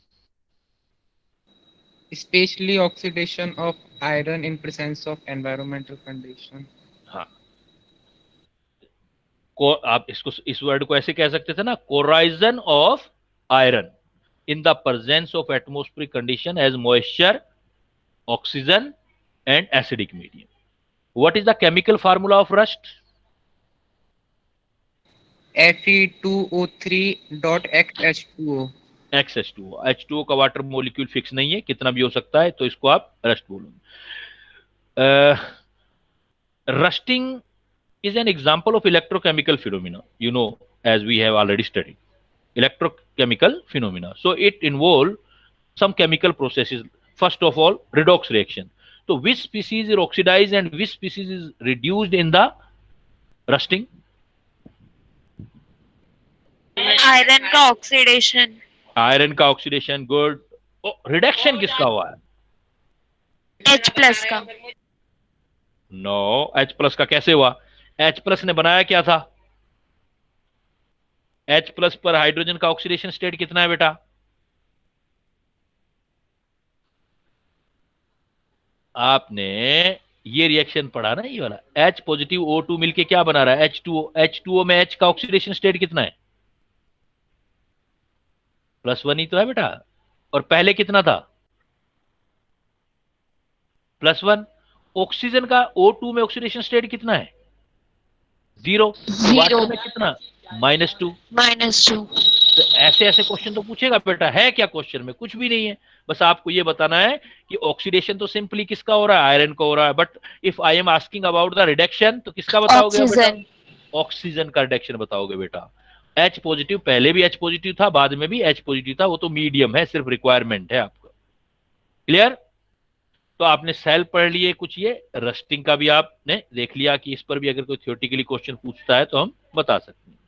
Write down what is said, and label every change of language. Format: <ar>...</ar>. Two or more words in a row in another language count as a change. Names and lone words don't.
<en>specially oxidation of iron in presence of environmental condition.</en> <hi>हाँ, को आप इसको, इस वर्ड को ऐसे कह सकते थे ना,</hi> <en>corrosion of iron in the presence of atmospheric condition as moisture, oxygen and acidic medium. What is the chemical formula of rust? Fe2O3.XH2O. XH2O.</en> <hi>H2O का</hi> <en>water molecule</en> <hi>फिक्स नहीं है, कितना भी हो सकता है, तो इसको आप रस्ट बोलोगे.</hi> <en>Rusting is an example of electrochemical phenomena, as we have already studied. Electrochemical phenomena. So it involves some chemical processes. First of all, redox reaction. So which species is oxidized and which species is reduced in the rusting?</en> <hi>आयरन का ऑक्सीडेशन। आयरन का ऑक्सीडेशन, गुड. रिडक्शन किसका हुआ है? H+ का। नो, H+ का कैसे हुआ? H+ ने बनाया क्या था? H+ पर हाइड्रोजन का</hi> <en>oxidation state</en> <hi>कितना है बेटा? आपने ये रिएक्शन पढ़ा ना, ये वाला</hi> <en>H positive</en> <hi>O2 मिलके क्या बना रहा है? H2O. H2O में H का</hi> <en>oxidation state</en> <hi>कितना है? +1 ही तो है बेटा. और पहले कितना था? +1. ऑक्सीजन का O2 में</hi> <en>oxidation state</en> <hi>कितना है? 0. वाटर में कितना? -2. तो ऐसे ऐसे क्वेश्चन तो पूछेगा बेटा. है क्या क्वेश्चन में? कुछ भी नहीं है. बस आपको ये बताना है कि ऑक्सीडेशन तो सिंपली किसका हो रहा है? आयरन का हो रहा है.</hi> <en>but if I am asking about the reduction,</en> <hi>तो किसका बताओगे बेटा? ऑक्सीजन का रिडक्शन बताओगे बेटा.</hi> <en>H positive,</en> <hi>पहले भी</hi> <en>H positive</en> <hi>था, बाद में भी</hi> <en>H positive</en> <hi>था. वो तो मीडियम है, सिर्फ रिक्वायरमेंट है आपका. क्लियर? तो आपने सेल पढ़ लिए कुछ. ये रस्टिंग का भी आपने देख लिया कि इस पर भी अगर कोई</hi> <en>theoretically question</en> <hi>पूछता है तो हम बता सकते हैं.</hi>